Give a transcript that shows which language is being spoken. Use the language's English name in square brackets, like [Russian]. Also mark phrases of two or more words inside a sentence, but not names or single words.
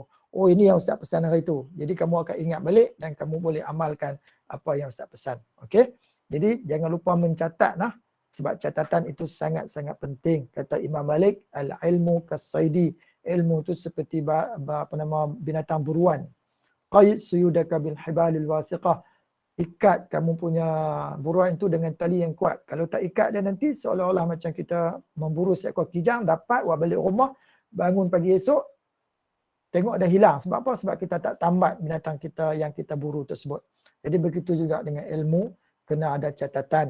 [Malay] Oh, ini yang ustaz pesan hari itu. Jadi kamu akan ingat balik dan kamu boleh amalkan apa yang ustaz pesan. Okey? Jadi jangan lupa mencatat nah, sebab catatan itu sangat-sangat penting. Kata Imam Malik, [Arabic] العلم كالصيد. [Malay] Ilmu itu seperti binatang buruan. [Arabic] قيد صيودك بالحبال الواثقة. [Malay] Ikat kamu punya buruan itu dengan tali yang kuat. Kalau tak ikat dia nanti seolah-olah macam kita memburu seekor kijang, dapat buat balik rumah, bangun pagi esok, tengok dah hilang. Sebab apa? Sebab kita tak tambat binatang kita yang kita buru tersebut. Jadi begitu juga dengan ilmu, kena ada catatan.